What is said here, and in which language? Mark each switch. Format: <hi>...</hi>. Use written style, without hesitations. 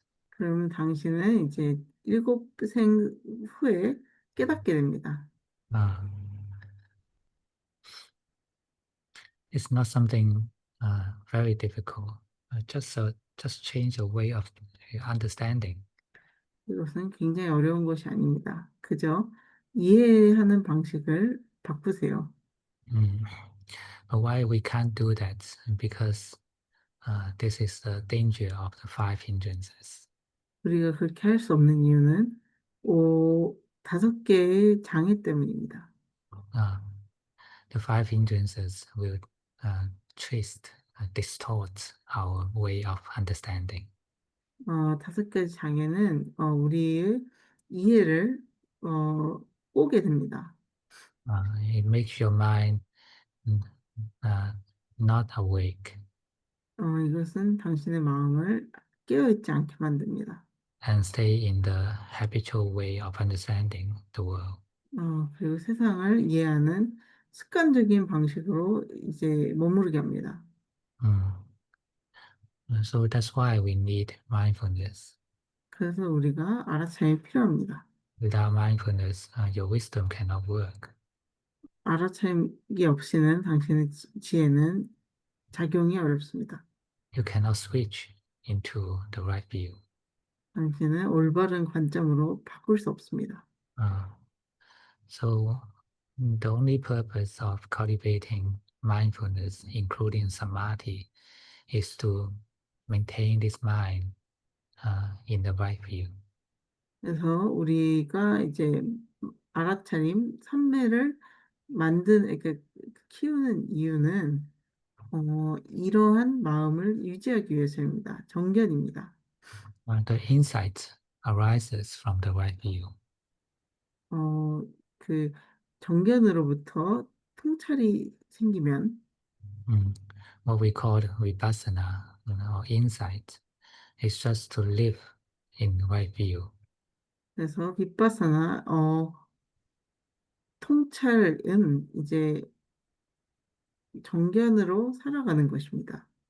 <ko>그러면 당신은 이제 7생 후에 깨닫게 됩니다.</ko> <en>Uh, it's not something very difficult. Just change your way of understanding.</en> <ko>이것은 굉장히 어려운 것이 아닙니다. 그저 이해하는 방식을 바꾸세요.</ko> <en>But why we can't do that? Because this is the danger of the 5 hindrances.</en> <ko>우리가 그렇게 할 수 없는 이유는 5개의 장애 때문입니다.</ko> <en>Uh, the 5 hindrances will twist, distort our way of understanding.</en> <ko>5가지 장애는 우리의 이해를 꼬게 됩니다.</ko> <en>It makes your mind mm, not awake</en> <ko>이것은 당신의 마음을 깨어있지 않게 만듭니다.</ko> <en>and stay in the habitual way of understanding the world.</en> <ko>그리고 세상을 이해하는 습관적인 방식으로 이제 머무르게 합니다.</ko> <en>So that's why we need mindfulness.</en> <ko>그래서 우리가 알아차림이 필요합니다.</ko> <en>Without mindfulness, your wisdom cannot work.</en> <ko>알아차림이 없이는 당신의 지혜는 작용이 어렵습니다.</ko> <en>you cannot switch into the right view.</en> <ko>당신은 올바른 관점으로 바꿀 수 없습니다.</ko> <en>So the only purpose of cultivating mindfulness, including samadhi, is to maintain this mind in the right view.</en> <ko>그래서 우리가 이제 알아차림, 삼매를 이렇게 키우는 이유는 이러한 마음을 유지하기 위해서입니다. 정견입니다.</ko> <en>The insight arises from the right view.</en> <ko>그 정견으로부터 통찰이 생기면</ko> <en>What we call vipassana, or insight, is just to live in the right view.</en> <ko>그래서 빗바사나 통찰은 이제 정견으로 살아가는 것입니다.</ko>